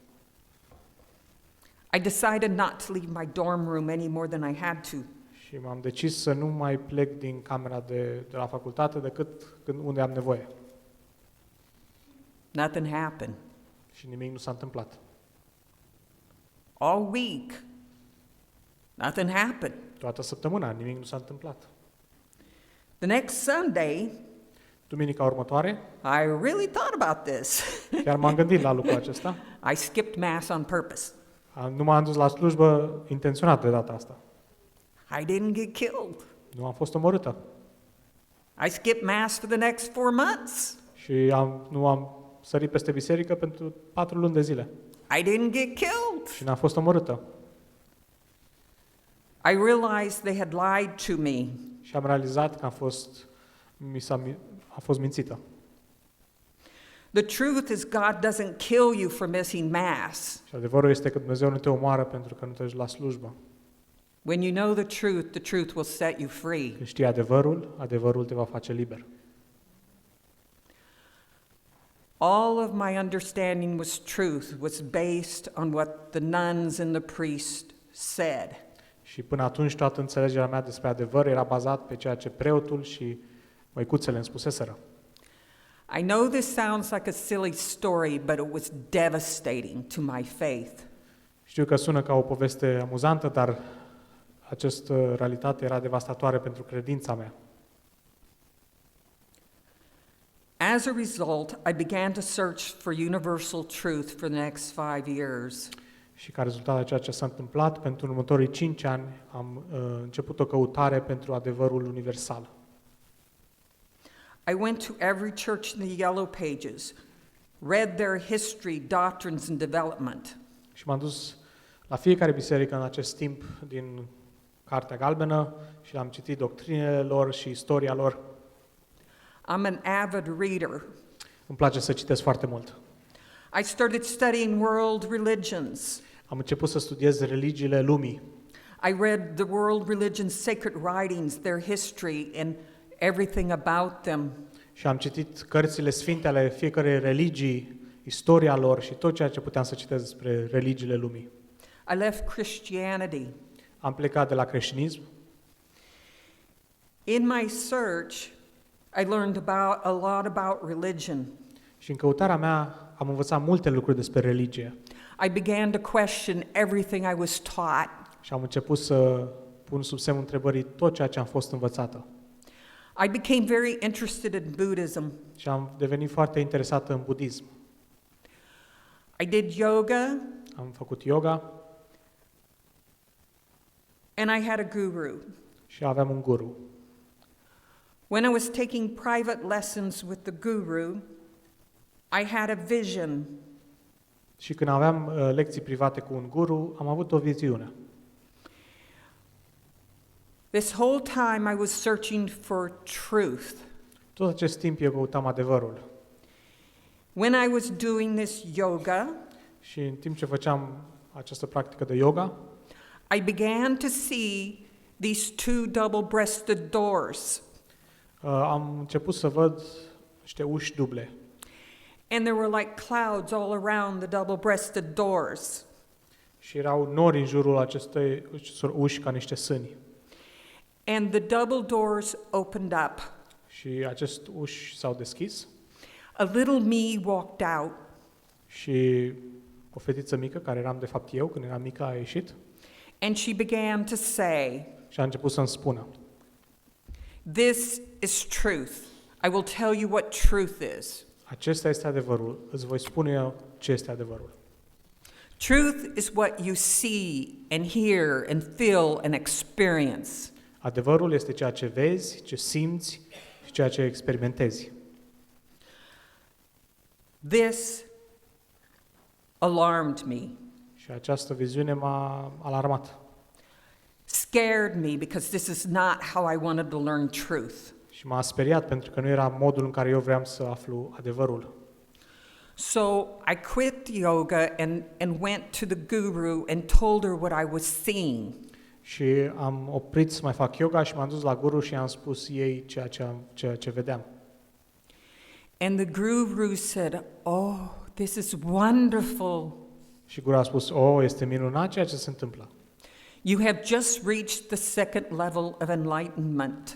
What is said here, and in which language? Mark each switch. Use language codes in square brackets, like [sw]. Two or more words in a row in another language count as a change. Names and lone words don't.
[en] I decided not to leave my dorm room any more than I had to. [ro] Și m-am decis să nu mai plec din camera de la facultate decât unde am nevoie. [en] Nothing happened. [ro] Și nimic nu s-a întâmplat. [en] All week, nothing happened. [ro] Toată săptămâna nimic nu s-a întâmplat. [en] The next Sunday, [ro] Duminica următoare, [en] I really thought about this. [ro] chiar m-am gândit la lucrul acesta. [en] I skipped Mass on purpose. [ro] Nu m-am dus la slujbă intenționat de data asta. [en] I didn't get killed. [ro] Nu am fost omorâtă. [en] I skipped Mass for the next 4 months. [ro] Și nu am sărit peste biserică pentru 4 luni de zile. [en] I didn't get killed. [ro] Și n-am fost omorâtă. [en] I realized they had lied to me. [ro] Și am realizat că am fost mințită. [en] The truth is, God doesn't kill you for missing Mass. [ro] Și adevărul este că Dumnezeu nu te omoară pentru că nu te duci la slujbă. [en] When you know the truth will set you free. [ro] Când știi adevărul, adevărul te va face liber. [en] All of my understanding was based on what the nuns and the priest said. [ro] Și până atunci toată înțelegerea mea despre adevăr era bazat pe ceea ce preotul și măicuțele îmi spuseseră. [en] I know this sounds like a silly story, but it was devastating to my faith. [ro] Știu că sună ca o poveste amuzantă, dar această realitate era devastatoare pentru credința mea. [en] As a result, I began to search for universal truth for the next 5 years. [ro] Și ca rezultat a ceea ce s-a întâmplat, pentru următorii 5 ani am început o căutare pentru adevărul universal. [en] I went to every church in the Yellow Pages, read their history, doctrines, and development. [ro] Și m-am dus la fiecare biserică în acest timp din Cartea Galbenă și am citit doctrinele lor și istoria lor. [en] I'm an avid reader. [ro] Îmi place să citesc foarte mult. [en] I started studying world religions. [ro] Am început să studiez religiile lumii. [en] I read the world religions' sacred writings, their history, and everything about them. [ro] Și am citit cărțile sfinte ale fiecărei religii, istoria lor și tot ceea ce puteam să citesc despre religiile lumii. [en] I left Christianity. [ro] Am plecat de la creștinism. [en] In my search, I learned a lot about religion. [ro] Și în căutarea mea am învățat multe lucruri despre religie. [en] I began to question everything I was taught. [ro] Și am început să pun sub semnul întrebării tot ceea ce am fost învățată. [en] I became very interested in Buddhism. [ro] Și am devenit foarte interesată în budism. [en] I did yoga. [ro] Am făcut yoga. [en] And I had a guru. [ro] Și aveam un guru. [en] When I was taking private lessons with the guru, I had a vision. [ro] Și când aveam lecții private cu un guru, am avut o viziune. [en] This whole time I was searching for truth. [ro] Tot acest timp eu căutam adevărul. [en] When I was doing this yoga, [ro] Și în timp ce făceam această practică de yoga, [en] I began to see these two double-breasted doors. [ro] am început să văd niște uși duble. [en] And there were like clouds all around the double-breasted doors. [ro] Și erau nori în jurul acestei uși ca niște sâni. [en] And the double doors opened up. [ro] Și acest uși s-au deschis. [en] A little me walked out. [ro] Și o fetiță mică, care eram de fapt eu, când eram mică, a ieșit. [en] And she began to say, [ro] Și a început să-mi spună: [en] "This is truth. I will tell you what truth is. [ro] acesta este adevărul, îți voi spune eu ce este adevărul. [en] Truth is what you see and hear and feel and experience. [ro] Adevărul este ceea ce vezi, ce simți și ceea ce experimentezi. [en] This alarmed me, [ro] Și această viziune m-a alarmat. [en] scared me because this is not how I wanted to learn truth. [ro] Și m-a speriat pentru că nu era modul în care eu vreau să aflu adevărul. [en] So I quit yoga and went to the guru and told her what I was seeing. [ro] Și am oprit să mai fac yoga și m-am dus la guru și am spus ei ceea ce vedeam. [en] And the guru said, "Oh, this is wonderful. [ro] Și guru a spus: "Oh, este minunat ceea ce se întâmplă. [en] You have just reached the second level of enlightenment.